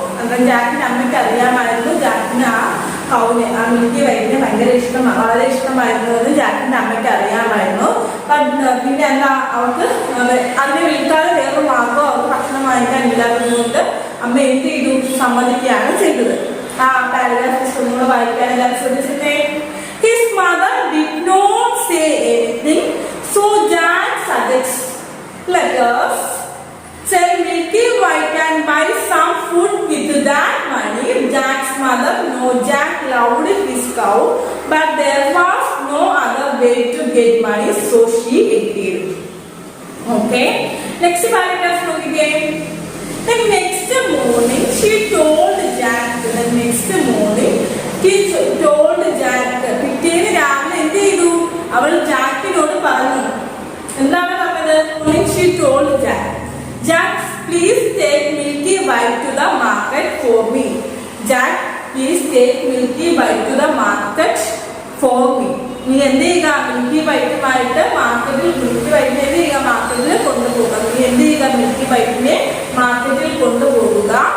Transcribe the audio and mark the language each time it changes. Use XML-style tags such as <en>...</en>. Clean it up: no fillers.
<ml>അന്നേരം ജാക്കിന്റെ അമ്മയ്ക്ക് അറിയാമായിരുന്നു ജാക്കിന് ആ കൗവിനെ, ആ മിൽക്കി വൈറ്റിനെ വളരെ ഇഷ്ടമായിരുന്നു എന്ന് ജാക്കിന്റെ അമ്മയ്ക്ക് അറിയാമായിരുന്നു. പിന്നെ എന്താ, അവർക്ക് അതിനെ വിൽക്കാതെ വേറൊരു മാർഗം അവർക്ക് ഭക്ഷണം വാങ്ങിക്കാൻ ഇല്ലാത്തതുകൊണ്ട് അമ്മ എന്ത് ചെയ്തു, സമ്മതിക്കുകയാണ് ചെയ്തത്. ആ പാരഗ്രാഫ് ഒന്നുകൂടെ വായിക്കാൻ എല്ലാവരും ശ്രദ്ധിച്ചിട്ടേ.</ml> <en>His mother did not say anything, so Jack suggests, let us sell Milky White and buy some food with that money. Jack's mother know Jack loved his cow, but there was no other way to get money, so she agreed. Okay, next paragraph</en> <ml>നോക്കിക്കേ.</ml> <en>The next morning she told Jack. The next morning she told Jack.</en> <ml>പിറ്റേന്ന് രാവിലെ എന്ത് ചെയ്തു, അവൾ ജാക്കിനോട് പറഞ്ഞു. എന്താണ് പറഞ്ഞത്?</ml> <en>She told Jack, Jack, please take Milky White to the market for me. Jack, please take Milky White to the market for me.</en> <ml>നീ എന്ത് ചെയ്യുക, മിൽക്കി വൈറ്റുമായിട്ട് മിൽക്കി വൈറ്റിനെ എന്ത് ചെയ്യുക, മാർക്കറ്റിൽ കൊണ്ടുപോകുക. നീ എന്ത് ചെയ്യുക, മിൽക്കി വൈറ്റിനെ മാർക്കറ്റിൽ കൊണ്ടുപോകുക.</ml>